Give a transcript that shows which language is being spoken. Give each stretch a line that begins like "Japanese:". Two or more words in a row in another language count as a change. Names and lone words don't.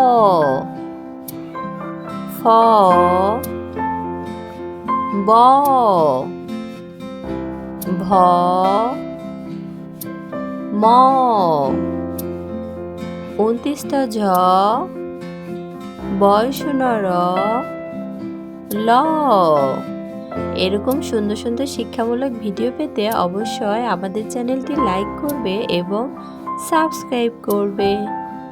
Bangla: ফ, ব, ভ, ম, ২৯টা ঝ, বয়সনর ল। এরকম সুন্দর সুন্দর শিক্ষামূলক ভিডিও পেতে অবশ্যই আমাদের চ্যানেলটি লাইক করবে এবং সাবস্ক্রাইব করবে।